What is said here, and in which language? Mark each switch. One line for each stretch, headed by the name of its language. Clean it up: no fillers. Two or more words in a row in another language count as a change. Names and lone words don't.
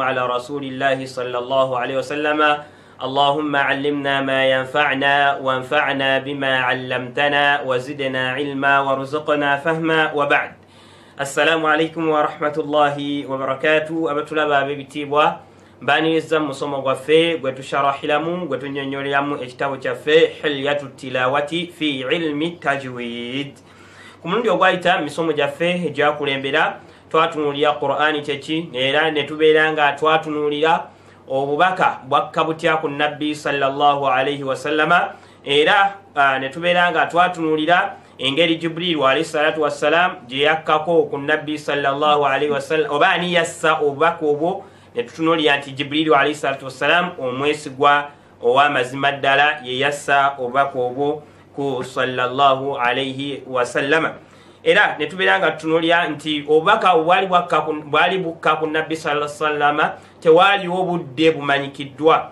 Arabic: على رسول الله صلى الله عليه وسلم اللهم علمنا ما ينفعنا وانفعنا بما علمتنا وزدنا علما وارزقنا فهما وبعد السلام عليكم ورحمة الله وبركاته أبتلابا ببتيبوا
Ganda: baniriza musomo gwaffe gwe tusharahilamu gwe tunyonyoleramu ekitabo kyaffe
Arabic: hilyatu tilawati fi ilmi tajwid.
Ganda: Ku mulundi ogwayita misomo gyaffe egyakulembera twatunuulira Qur'ani kyeki era ne tubeera nga twatunuulira obubaka bwakka butya ku nabbi
Arabic: صلى الله عليه وسلم
Ganda: era ne tubeera nga twatunuulira engeri Jibril
Arabic: عليه الصلاة والسلام
Ganda: gye yakkako ku nabbi
Arabic: صلى الله عليه وسلم
Ganda: oba ani yassa obubaka obwo netutunuulira nti Jibril
Arabic: عليه الصلاة والسلام
Ganda: omwesigwa ow'amazima ddala ye yassa obubaka obwo ku
Arabic: صلى الله عليه وسلم
Ganda: era netubeera nga tutunuulira nti obubaka bwali bukka ku nabbi
Arabic: صلى الله عليه وسلم
Ganda: tewaaliwo budde bumanyikiddwa.